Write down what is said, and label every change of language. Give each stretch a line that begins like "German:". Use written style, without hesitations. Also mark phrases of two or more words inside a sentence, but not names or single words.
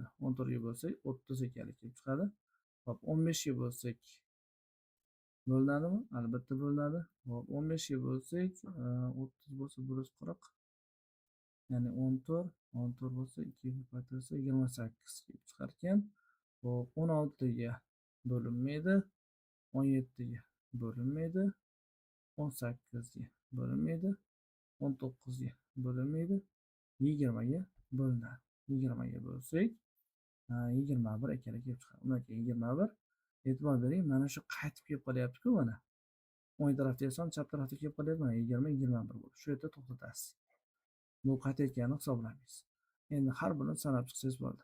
Uzbek: 14 ga bo'lsak 30 ekanligi kelib chiqadi. Xo'p, 15 ga bo'lsak bo'linadimi? Albatta bo'linadi. Xo'p, 15 ga bo'lsak 30 bo'lsa 140. Ya'ni 14 bo'lsa 2 ga ko'paytirsa 28 kelib chiqar ekan. Xo'p, 16 ga bo'linmaydi, 17 ga bo'linmaydi, 18 ga bo'linmaydi, 19 ga bo'linmaydi, 20 ga bo'linadi. 20 ga bo'lsak 21 ekanligi kelib chiqadi. Undan keyin 21. E'tibor bering, mana shu qaytib kelib qolyapti-ku mana. o'ng tarafdagi son chap tarafga kelib qolyapti. Mana 20, 21 bo'ldi. Shu yerda to'xtatasiz. Bu qaytayotganini hisoblaymiz. Endi har birini sanab chiqsangiz bo'ldi.